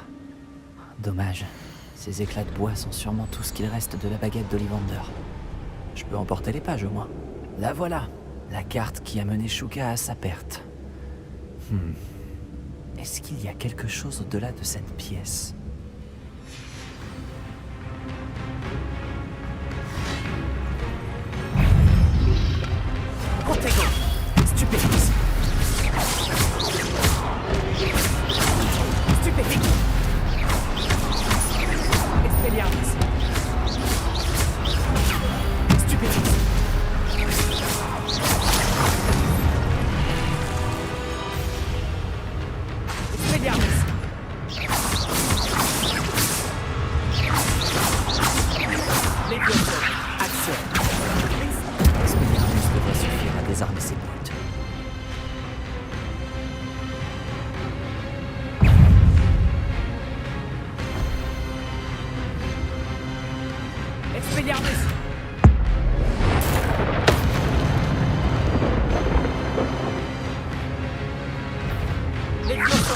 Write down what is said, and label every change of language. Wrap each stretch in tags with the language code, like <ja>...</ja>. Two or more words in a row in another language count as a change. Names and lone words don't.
<fr>Dommage, ces éclats de bois sont sûrement tout ce qu'il reste de la baguette d'Ollivander. Je peux emporter les pages au moins. La voilà, la carte qui a mené Shuka à sa perte. Est-ce qu'il y a quelque chose au-delà de cette pièce? Protego. Stupéfixe. Stupéfixe. Expelliarmus. Stupéfixe. Expelliarmus. Levioso. Action. Expelliarmus devrait suffire à désarmer ces brutes. Expelliarmus. Levioso.</fr>